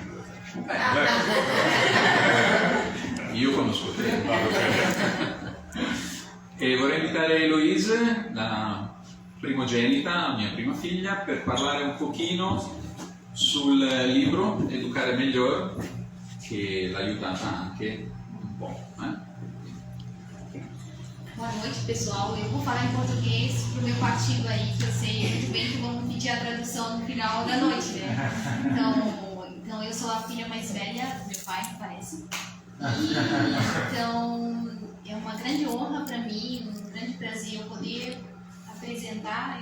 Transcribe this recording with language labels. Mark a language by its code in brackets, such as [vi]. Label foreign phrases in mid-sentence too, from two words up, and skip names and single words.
[it] Io conosco te. E vorrei invitare Eloise, la primogenita, mia prima figlia, per parlare un pochino sul libro Educare Melhor, che l'ha aiutata anche un po'. [pt] Boa noite, pessoal. Eu vou falar em português pro meu partido aí, que eu sei muito bem que vão pedir a tradução no final da noite, né? Então eu sou a filha mais velha do meu pai, parece. Então é uma grande honra para mim, um grande prazer eu poder apresentar.